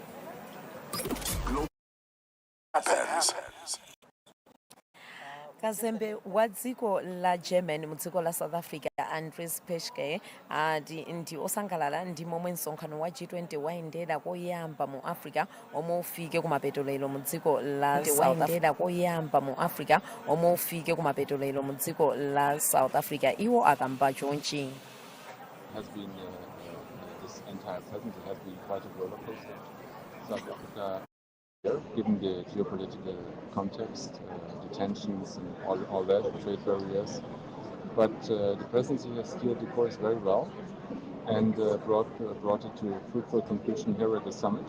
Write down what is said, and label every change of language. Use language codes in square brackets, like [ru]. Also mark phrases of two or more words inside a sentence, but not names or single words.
[ny] Kazembe wa dziko la German mu dziko la South Africa Andries Peshke ndi osangalala ndi momwe msonkhano wa G20 wayendera koyamba mu Africa omwe ufike kumapeto lero mu dziko la South Africa. Iwo akamba chonchi. [en] Has been this entire presence. It has been quite a roller coaster. South Africa, given the geopolitical context, the tensions and all that, trade barriers. But the presidency has steered the course very well and brought it to a fruitful conclusion here at the summit.